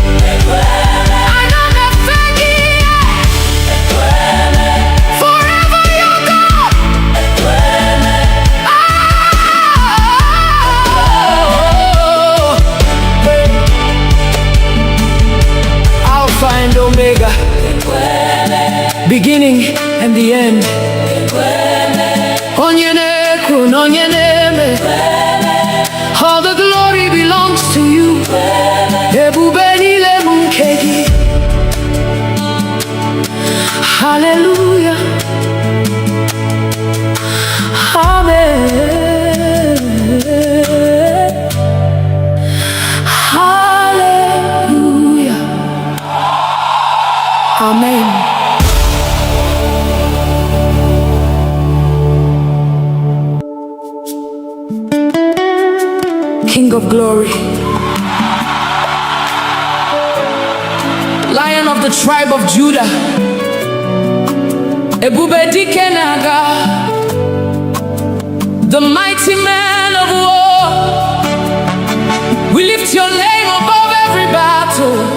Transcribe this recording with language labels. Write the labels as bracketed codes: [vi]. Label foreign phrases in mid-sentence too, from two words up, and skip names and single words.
[en] Forever you're God. Alpha and Omega, beginning and the end. [ig] Onye na-ekwu na onye na-eme. [en] All the glory belongs to you. [ig] Ebube niile bụ nke gị. [en] Hallelujah. Amen. Hallelujah. Amen. King of glory, Lion of the tribe of Judah, [ig] Ebube dike na-aga, [en] the mighty man of war. We lift your name above every battle.